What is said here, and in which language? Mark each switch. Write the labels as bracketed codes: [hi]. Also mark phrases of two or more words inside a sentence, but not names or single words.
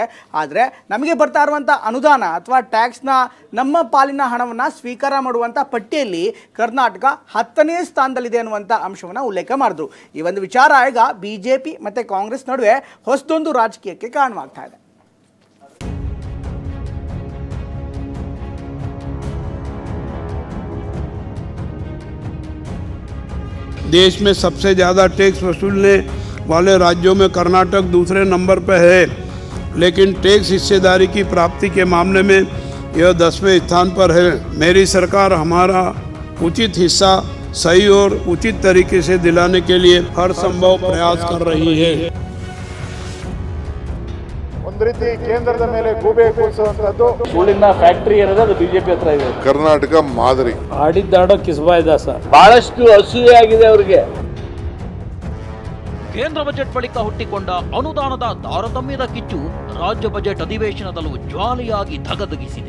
[kn] ಆದರೆ ನಮಗೆ ಬರ್ತಾ ಇರುವಂಥ ಅನುದಾನ ಅಥವಾ ಟ್ಯಾಕ್ಸ್ನ ನಮ್ಮ ಪಾಲಿನ ಹಣವನ್ನು ಸ್ವೀಕಾರ ಮಾಡುವಂಥ ಪಟ್ಟಿಯಲ್ಲಿ ಕರ್ನಾಟಕ 10ನೇ ಸ್ಥಾನದಲ್ಲಿದೆ ಅನ್ನುವಂಥ ಅಂಶವನ್ನು ಉಲ್ಲೇಖ ಮಾಡಿದ್ರು. ಈ ಒಂದು ವಿಚಾರ ಈಗ ಬಿಜೆಪಿ ಮತ್ತು ಕಾಂಗ್ರೆಸ್ ನಡುವೆ ಹೊಸದೊಂದು ರಾಜಕೀಯಕ್ಕೆ ಕಾರಣವಾಗ್ತಾ ಇದೆ. [hi] देश में सबसे ज़्यादा टैक्स वसूलने वाले राज्यों में कर्नाटक दूसरे नंबर पर है, लेकिन टैक्स हिस्सेदारी की प्राप्ति के मामले में यह 10वें स्थान पर है। मेरी सरकार हमारा उचित हिस्सा सही और उचित तरीके से दिलाने के लिए हर संभव प्रयास कर रही है। [kn] ಒಂದು ರೀತಿ ಕೇಂದ್ರದ ಮೇಲೆ ಗೂಬೆ ಕೂರಿಸುವಂತದ್ದು ಸುಳ್ಳಿನ ಫ್ಯಾಕ್ಟರಿ ಏನಿದೆ ಅದು ಬಿಜೆಪಿ ಹತ್ರ ಇದೆ. ಕರ್ನಾಟಕ ಮಾದರಿ ಆಡಿದ್ದಾಡೋ ಕಿಸ್ಬಾಯ್ದಾಸ ಬಹಳಷ್ಟು ಅಸೂಯೆ ಆಗಿದೆ ಅವರಿಗೆ. ಕೇಂದ್ರ ಬಜೆಟ್ ಬಳಿಕ ಹುಟ್ಟಿಕೊಂಡ ಅನುದಾನದ ತಾರತಮ್ಯದ ಕಿಚ್ಚು ರಾಜ್ಯ ಬಜೆಟ್ ಅಧಿವೇಶನದಲ್ಲೂ ಜ್ವಾಲೆಯಾಗಿ ಧಗಧಗಿಸಿದೆ.